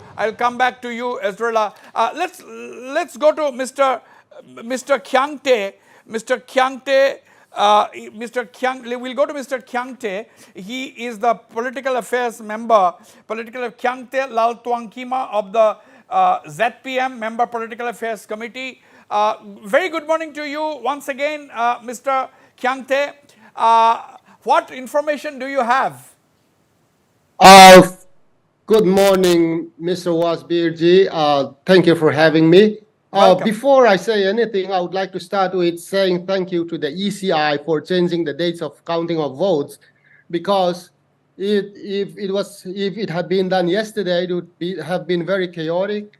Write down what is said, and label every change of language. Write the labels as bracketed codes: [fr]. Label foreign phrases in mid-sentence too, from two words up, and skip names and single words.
[en] I'll come back to you, Ezrela. Let's go to Mr. Kyangte. Mr. Kyangte. We'll go to Mr. Kyangte. He is the political affairs member, Kyangte Lal Tuangkima of the ZPM member political affairs committee. Very good morning to you once again, Mr. Kyangte. What information do you have? Good morning, Mr. Wasbirji. Thank you for having me. Before I say anything, I would like to start with saying thank you to the ECI for changing the dates of counting of votes, because if it had been done yesterday, it would have been very chaotic.